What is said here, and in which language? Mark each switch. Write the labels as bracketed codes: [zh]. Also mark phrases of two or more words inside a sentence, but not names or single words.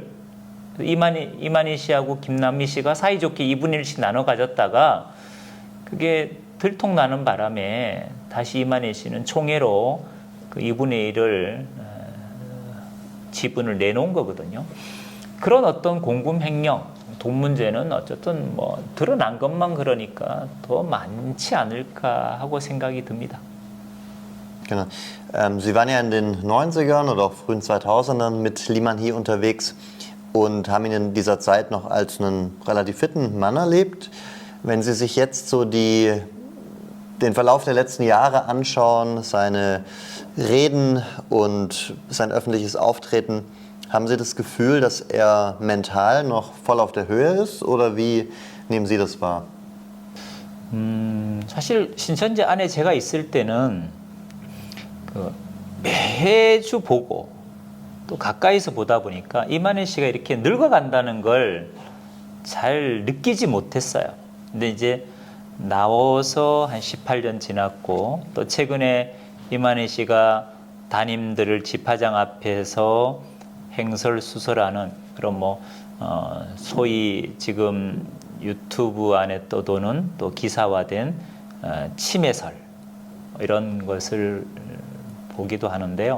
[ko] 이만희 씨하고 김남미 씨가 사이좋게 2분의 1씩 나눠 가졌다가 그게 들통나는 바람에 다시 이만희 씨는 총회로 그 2분의 1을 지분을 내놓은 거거든요. 그런 어떤 공금 횡령, 돈 문제는 어쨌든 뭐 드러난 것만 그러니까 더 많지 않을까 하고 생각이 듭니다. [de] Genau. Sie waren ja in den 90ern oder auch frühen 2000ern mit Lee Man-hee unterwegs und haben ihn in dieser Zeit noch als einen relativ fitten Mann erlebt. Wenn Sie sich jetzt so den Verlauf der letzten Jahre anschauen, seine Reden und sein öffentliches Auftreten, haben Sie das Gefühl, dass er mental noch voll auf der Höhe ist oder wie nehmen Sie das wahr? [ko] 사실 신천지 안에 제가 있을 때는 매주 보고 또 가까이서 보다 보니까 이만희 씨가 이렇게 늙어간다는 걸 잘 느끼지 못했어요. 근데 이제 나와서 한 18년 지났고 또 최근에 이만희 씨가 담임들을 집화장 앞에서 행설수설하는 그런 뭐 소위 지금 유튜브 안에 떠도는 또 기사화된 침해설 이런 것을 보기도 하는데요.